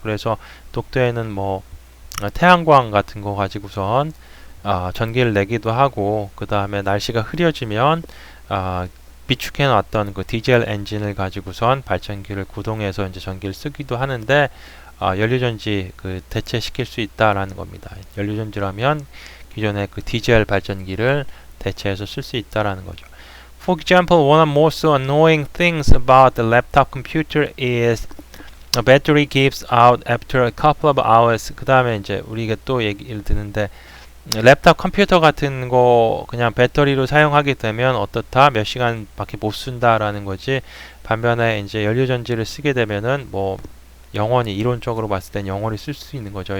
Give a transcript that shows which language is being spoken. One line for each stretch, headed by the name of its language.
Korean: 그래서 독도에는 뭐 태양광 같은 거 가지고선 전기를 내기도 하고 그 다음에 날씨가 흐려지면 비축해 놨던 그 디젤 엔진을 가지고선 발전기를 구동해서 이제 전기를 쓰기도 하는데 연료전지 그 대체시킬 수 있다라는 겁니다. 연료전지라면 기존의 그 디젤 발전기를 대체해서 쓸 수 있다라는 거죠.
English: For example, one of the most annoying things about the laptop computer is the battery gives out after a couple of hours.
Korean: 그 다음에 이제 우리가 또 얘기를 듣는데 랩탑 컴퓨터 같은 거 그냥 배터리로 사용하게 되면 어떻다? 몇 시간밖에 못 쓴다라는 거지. 반면에 이제 연료전지를 쓰게 되면은 뭐 영원히 이론적으로 봤을 땐 영원히 쓸 수 있는 거죠.